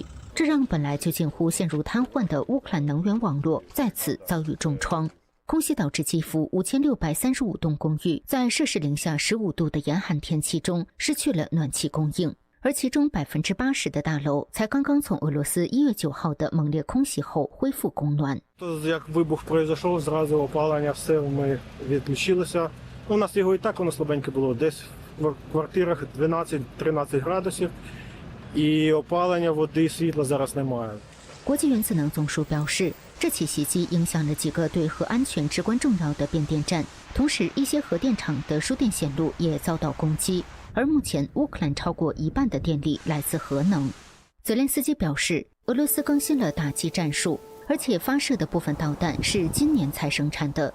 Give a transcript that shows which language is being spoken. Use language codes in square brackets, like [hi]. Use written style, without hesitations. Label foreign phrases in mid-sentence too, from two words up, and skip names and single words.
[zh] 这让本来就近乎陷入瘫痪的乌克兰能源网络再次遭遇重创。空袭导致基辅5635栋公寓在摄氏零下15度的严寒天气中失去了暖气供应，而其中80%的大楼才刚刚从俄罗斯1月9号的猛烈空袭后恢复供暖。 [uk] Як вибух пройшов, зразу опалення все ми відключилося. У нас його і так воно слабеньке було, десь в квартирах 12-13 градусів, і опалення води і світла зараз немає. [zh] 国际原子能总署表示，这起袭击影响了几个对核安全至关重要的变电站，同时一些核电厂的输电线路也遭到攻击。而目前乌克兰超过一半的电力来自核能。泽连斯基表示，俄罗斯更新了打击战术，而且发射的部分导弹是今年才生产的。